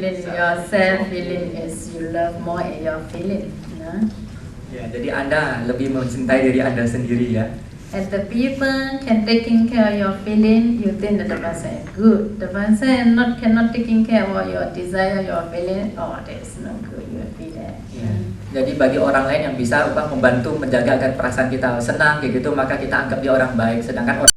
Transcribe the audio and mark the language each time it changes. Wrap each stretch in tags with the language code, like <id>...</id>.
<en>Your self feeling is you love more in your feeling. Nah?</en> <id>Ya, jadi Anda lebih mencintai diri Anda sendiri ya.</id> <en>As the people can taking care of your feeling, you think that the person is good. The person cannot taking care of your desire, your feeling. Oh, that's not good. You feel that. Ya.</en> <id>Jadi bagi orang lain yang bisa membantu menjaga agar perasaan kita senang kayak gitu, maka kita anggap dia orang baik. Sedangkan</id>